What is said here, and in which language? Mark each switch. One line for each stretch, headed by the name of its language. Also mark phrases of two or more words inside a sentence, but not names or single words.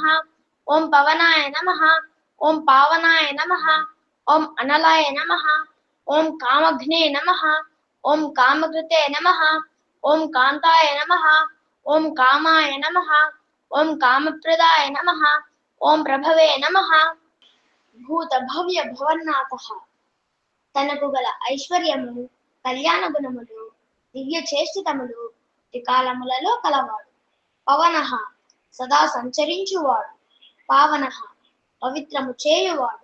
Sanskrit: ओम पवनाय नमः। ओम पावनाय नमः। ओम अनलाय नमः। ओम कामघ्ने नमः। ओम कामकृते नमः। ओम कांताय नमः। ओम कामाय नमः। ओम कामप्रदाय नमः। ओम प्रभवे नमः।
Telugu: భూత భవ్య భవన్నాథ తనకు గల ఐశ్వర్యము కళ్యాణ గుణములు దివ్య చేష్టితములు త్రికాలములలో కలవాడు. పవనః సదా సంచరించువాడు. పావనః పవిత్రము చేయువాడు.